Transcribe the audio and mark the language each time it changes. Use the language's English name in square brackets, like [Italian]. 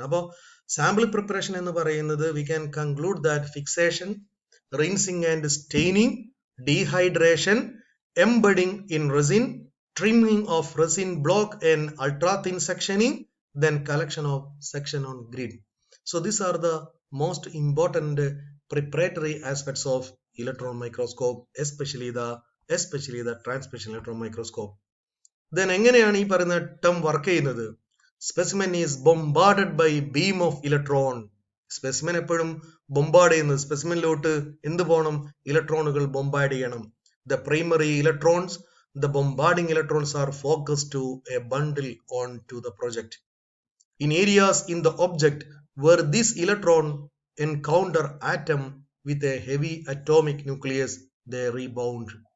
[English] About sample preparation [Malayalam] എന്ന് പറയുന്നത്, [English] we can conclude that fixation, rinsing and staining, dehydration, embedding in resin, trimming of resin block and ultra thin sectioning, then collection of section on grid. So these are the most important preparatory aspects of electron microscope, especially the transmission electron microscope. [Malayalam] Then എങ്ങനെയാണ് ഈ പറയുന്ന term work ചെയ്യുന്നത്? [English] Specimen is bombarded by beam of electron. [Malayalam] Specimen എപ്പോഴും bombard ചെയ്യുന്നത്, സ്പെസിമെനിലോട്ട് എന്ത് പോകണം? ഇലക്ട്രോണുകൾ bombard ചെയ്യണം. [English] The primary electrons, the bombarding electrons are focused to a bundle onto the project. In areas in the object where this electron encounter atom with a heavy atomic nucleus, they rebound.